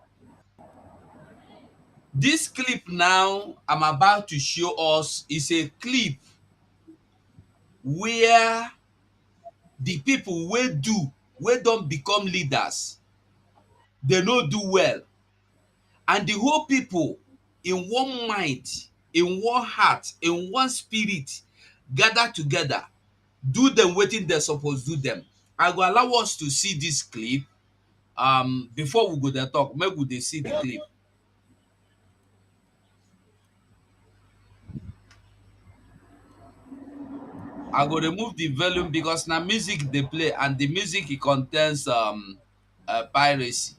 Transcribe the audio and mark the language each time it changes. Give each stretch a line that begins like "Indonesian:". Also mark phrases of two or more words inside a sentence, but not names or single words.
Nigerian Pidgin: This clip now I'm about to show us is a clip where the people wey don't become leaders, they no do well, and the whole people in one mind, in one heart, in one spirit gather together, do them wetin dem suppose do them. I go allow us to see this clip before we go dey talk. Make we dey see the clip. I go remove the volume because na music dey play and the music it contains piracy.